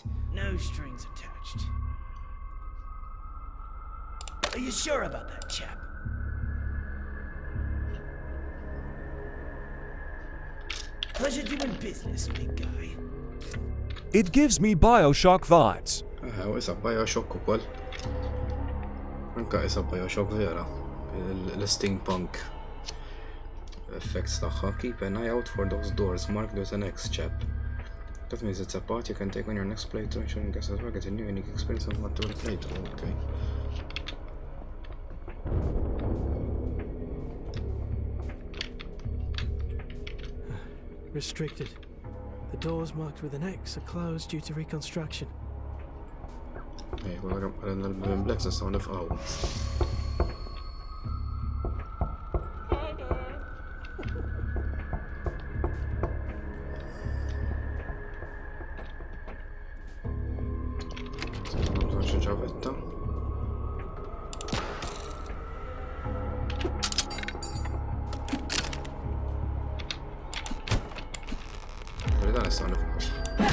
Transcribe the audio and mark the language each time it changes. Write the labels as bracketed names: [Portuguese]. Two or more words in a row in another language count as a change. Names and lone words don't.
[English] No strings attached. Are you sure about that, chap? Pleasure doing business, big guy. It gives me Bioshock vibes. [Maltese] U isa Bioshock ukoll. Anka isa Bioshock vera. L- [English] steampunk effects [Maltese] tagħha. [English] Keep an eye out for those doors marked with an X, chap. That means it's a part you can take on your next playthrough, ensuring guests as well get a new unique experience on what to playthrough. Okay. Restricted. The doors marked with an X are closed due to reconstruction. Hey, well, I'm blacks and sound of owl. [Maltese] Ġavetta. Dan nistgħu nifhmu.